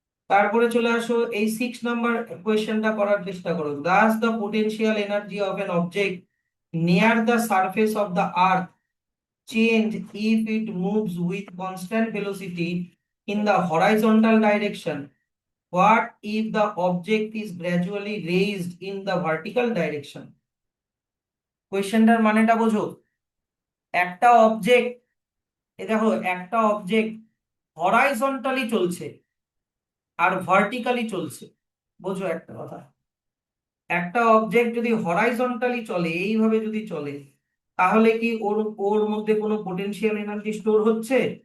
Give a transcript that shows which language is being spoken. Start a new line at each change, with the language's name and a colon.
Bangla: তারপরে চলে আসো এই 6 নাম্বার কোয়েশ্চেনটা করার চেষ্টা করো।
English: Does the potential energy of an object near the surface of the earth change if it moves with constant velocity in the horizontal direction? What if the object is gradually raised in the vertical direction?
Bangla: কোয়েশ্চেনটার মানেটা বোঝো। একটা object, এ দেখো একটা object horizontally চলছে আর vertically চলছে। বোঝো একটা কথা, একটা অবজেক্ট যদি হরাইজন্টালি চলে, এইভাবে যদি চলে, তাহলে কি ওর ওর মধ্যে কোনো পোটেনশিয়াল এনার্জি স্টোর হচ্ছে?